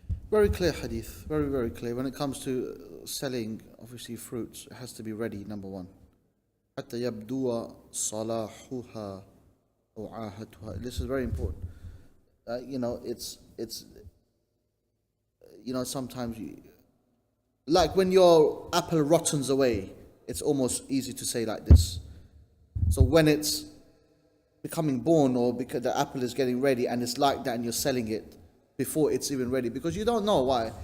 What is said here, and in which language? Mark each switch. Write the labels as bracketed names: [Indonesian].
[English] Very clear hadith, very, very clear. When it comes to selling, obviously, fruits, it has to be ready, number one. [Arabic] حتى يبدو صلاحها أو عاهتها. [English] This is very important. It's sometimes like when your apple rottens away, it's almost easy to say like this. So when it's becoming born, or because the apple is getting ready and it's like that and you're selling it before it's even ready, because you don't know why.